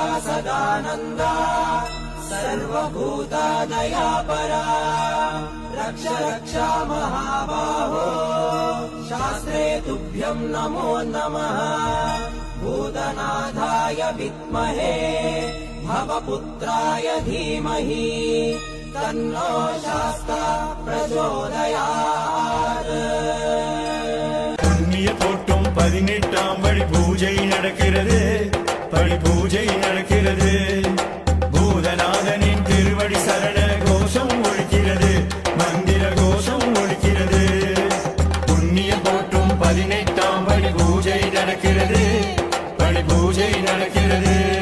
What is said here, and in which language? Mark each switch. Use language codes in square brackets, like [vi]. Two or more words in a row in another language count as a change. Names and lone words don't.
[sa] सदानन्दा सर्वभूतादयापरा रक्ष रक्षा महाबाहो शास्त्रे तुभ्यं नमो नमः भूतनाथाय विद्महे भवपुत्राय धीमहि तन्नो शास्ता प्रचोदयात् [ta] புண்ணிய தோட்டம் 18ஆம் படி பூஜை நடக்கிறது படி பூஜை நடக்கிறது பூதநாதனின் திருவடி சரண கோஷம் ஒலிக்கிறது மந்திர கோஷம் ஒலிக்கிறது புண்ணிய தோட்டம் 18ஆம் படி பூஜை நடக்கிறது படி பூஜை நடக்கிறது